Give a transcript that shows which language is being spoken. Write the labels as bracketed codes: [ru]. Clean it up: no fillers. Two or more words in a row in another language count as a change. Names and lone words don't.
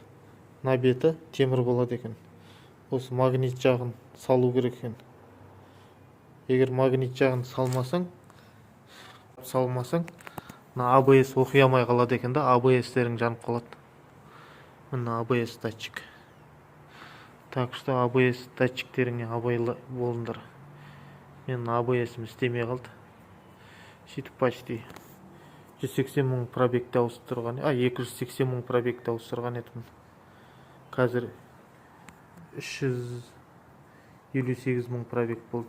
[kk] На беті темір болады екен. Осы магнит жағын салу керек екен. Егер магнит жағын салмасаң, ABS оқи алмай қалады екен да, ABS-терің жанып қалады. Мына ABS датчик. [ru] Так что [kk] ABS датчиктеріңе абайлы болыңдар. Мен ABS-ім істемей қалды. Сөйтіп почти 180 мың пробегті ауыстырған, 280 мың пробегті ауыстырған едім. Қазір 358 мың пробег болды.